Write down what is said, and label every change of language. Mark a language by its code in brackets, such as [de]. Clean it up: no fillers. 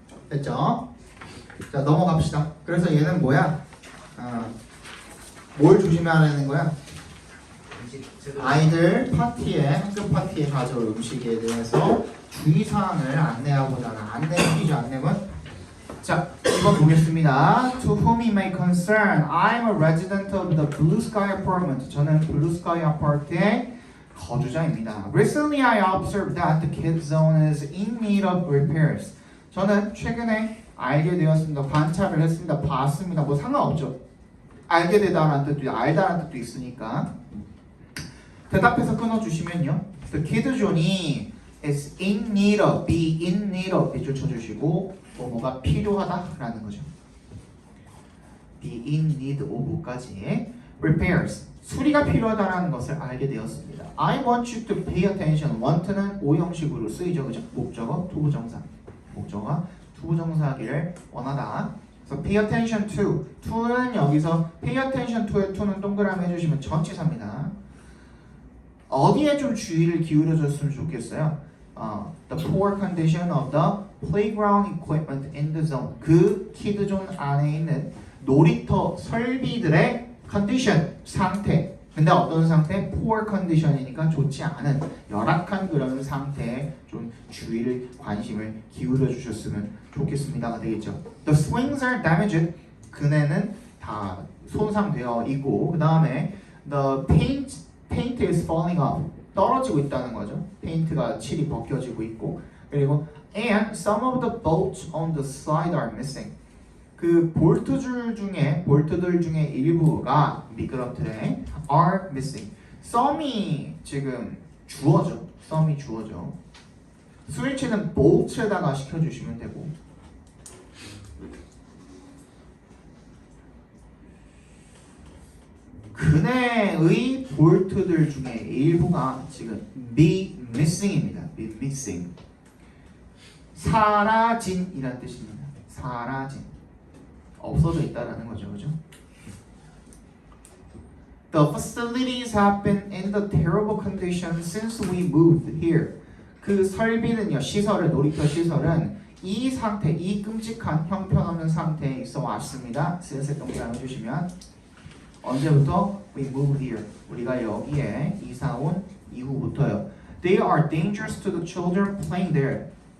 [ko] 됐죠? 자, 넘어갑시다. 그래서 얘는 뭐야? 뭘 조심해야 되는 거야? 아이들 파티에, 학교 파티에 가져올 음식에 대해서 주의사항을 안내하고자 하는 안내 퀴즈 안내문. 자, 이거 보겠습니다. [en] To whom it may concern, I'm a resident of the Blue Sky Apartment. [ko] 저는 Blue Sky 아파트의 거주자입니다. [en] Recently I observed that the kids zone is in need of repairs. [ko] 저는 최근에 알게 되었습니다. 관찰을 했습니다. 봤습니다. 뭐 상관없죠. 알게 되다라는 뜻도 알다라는 뜻도 있으니까. 대답해서 끊어주시면요. [en] The kid zone이 is in need of, be in need of [ko] 밑줄 쳐주시고 뭐가 필요하다라는 거죠. [en] be in need of [ko] 까지 repairs 수리가 필요하다라는 것을 알게 되었습니다. [en] I want you to pay attention. [ko] want는 오형식으로 쓰이죠, 그죠? 목적어, 투부정사. 목적어가 투부정사하기를 원하다. 그래서 [en] pay attention to. [ko] to는 여기서 [en] pay attention to [ko] 의 to는 동그라미 해주시면 전치사입니다. 어디에 좀 주의를 기울여줬으면 좋겠어요. [en] The poor condition of the playground equipment in the zone. [ko] 그 키드존 안에 있는 놀이터 설비들의 condition, 상태. 근데 어떤 상태? [en] poor condition [ko] 이니까 좋지 않은 열악한 그런 상태에 좀 주의를 관심을 기울여 주셨으면 좋겠습니다가 되겠죠. [en] The swings are damaged. [ko] 그네는 다 손상되어 있고 그 다음에 [en] the paint is falling off. [ko] 떨어지고 있다는 거죠. 페인트가 칠이 벗겨지고 있고 그리고 [en] and some of the bolts on the slide are missing. [ko] 그 볼트들 중에 일부가 미끄럼틀에 [en] are missing. [ko] some이 지금 주어죠. some이 주어죠. 스위치는 bolt에다가 시켜주시면 되고 그네의 볼트들 중에 일부가 지금 [en] be missing [ko] 입니다. [en] be missing. [ko] 사라진이란 뜻입니다. 사라진. 없어져 있다라는 거죠. 그죠? [en] The facilities have been in the terrible condition since we moved here. [ko] 그 설비는요, 시설을, 놀이터 시설은 이 상태, 이 끔찍한 형편없는 상태에 있어 왔습니다. since 동사를 해주시면 언제부터? [en] We moved here. [ko] 우리가 여기에 이사 온 이후부터요. [en] They are dangerous to the children playing there.